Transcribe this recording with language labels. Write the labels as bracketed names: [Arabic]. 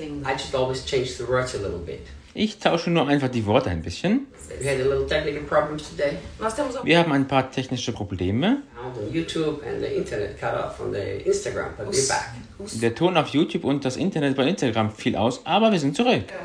[English] I just always change the words a little bit. [German] Ich tausche nur einfach die Worte ein bisschen. [English] We had a little technical problems today. [German] Wir haben ein paar technische Probleme. [English] YouTube and the internet cut off on the Instagram, but we're back. [German] Der Ton auf YouTube und das Internet bei Instagram fiel aus, aber wir sind zurück.